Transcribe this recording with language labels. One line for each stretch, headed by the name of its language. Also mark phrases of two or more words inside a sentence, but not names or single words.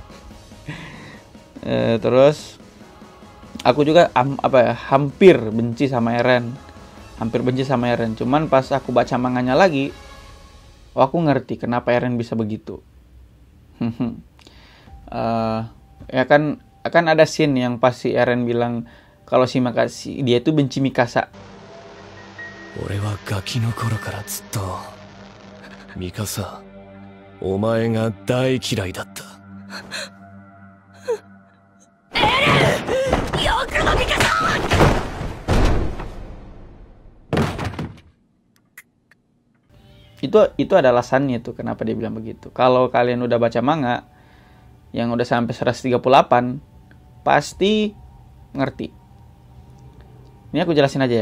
Indonesian: Terus aku juga hampir benci sama Eren, cuman pas aku baca manganya lagi, aku ngerti kenapa Eren bisa begitu. Ya kan akan ada scene yang pas si Eren bilang kalau dia itu benci Mikasa.
Japanese: 俺はガキの頃からずっとミカサ、お前が大嫌いだった。エレン、よくのミカサ。
Indonesian: Itu ada alasannya tuh kenapa dia bilang begitu. Kalau kalian udah baca manga yang udah sampai 138, pasti ngerti. Ini aku jelasin aja ya.